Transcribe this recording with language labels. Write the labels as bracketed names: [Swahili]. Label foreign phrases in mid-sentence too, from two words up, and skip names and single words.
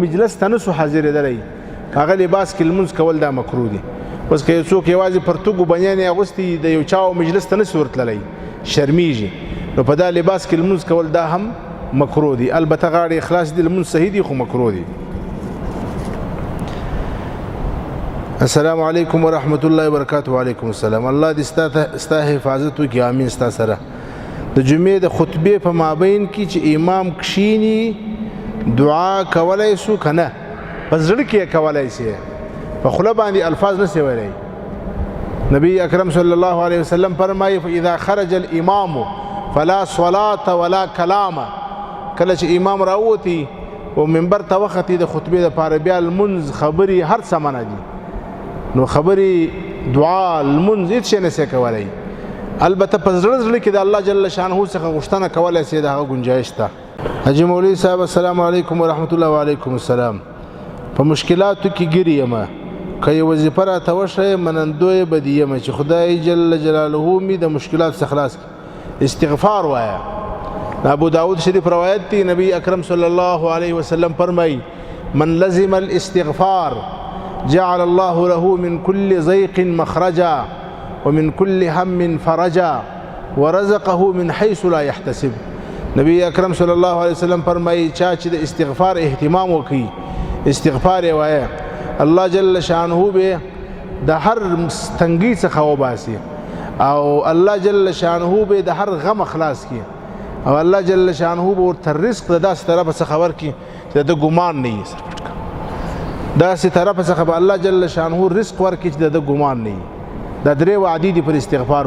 [Pashto] مجلس ته نسو حاضرېدلی هغه لباس کې لمونځ کول دا مکروه دی اوس که یو څوک یوازې پرتوګ و بنیانې اغوستی د یو چا و مجلس ته نسو ورتللی شرمیږي نو په دا لباس کې لمونځ کول دا هم مکروه دی البته غاړې اخلاص دی لمونځ صحیح دی خو مکروه دی [Arabic] السلام علیکم ورحمت الله وبرکاته وعلیکم السلام [Pashto] الله دې ستا حفاظت وکړي امین ستا سره د جمعې د خطبې په مابین کې چې امام کښیني دعا کولی سو که نه په زړه کې یې کولی سي په خوله باندې الفاظ نه سي ویلی نبی اکرم [Arabic] صلی الله علیه وسلم [Pashto] فرمایي [Arabic] فاذا خرج الامام فلا صلاة ولا کلام [Pashto] کله چې امام راووتی او منبر ته وختي د خطبې دپاره بیا لمونځ خبرې هر څه منع دي نو خبرې دعا لمونځ هېڅ شی نه سي کولی البته په زړه زړه کې د الله [Arabic] جل شانه [Pashto] څخه غوښتنه کولی سي د هغه ګنجایش ته حاجي مولوي صاحب [Arabic] السلام علیکم ورحمت الله وعلیکم السلام [Pashto] په مشکلاتو کې ګیر یم که یې وظیفه راته وښیې منندوی به دې یم چې خدای [Arabic] جل جلاله [Pashto] مې د مشکلاتو څخه خلاص کړي استغفار وایه ابو داود شریف روایت دی نبی اکرم [Arabic] صلی الله علیه وسلم [Pashto] فرمایي [Arabic] من لزم الاستغفار جعل الله له من كل ضيق مخرجا ومن كل هم فرجا ورزقه من حيث لا يحتسب [Pashto] نبی اکرم [Arabic] صلی الله علیه وسلم [Pashto] فرمایي چا چې د استغفار اهتمام وکړي استغفار یې وایه الله [Arabic] جل شانه [Pashto] به د هر تنګي څخه وباسي او الله [Arabic] جل شانه [Pashto] به د هر غم خلاص کړي او الله [Arabic] جل شانه [Pashto] به ورته رزق د داسې طرفه څخه ورکړي چې د ګمان نه وي داسې طرفه څخه به الله [Arabic] جل شانه [Pashto] رزق ورکړي چې د ګمان نه وي دا درې وعدې دي پر استغفار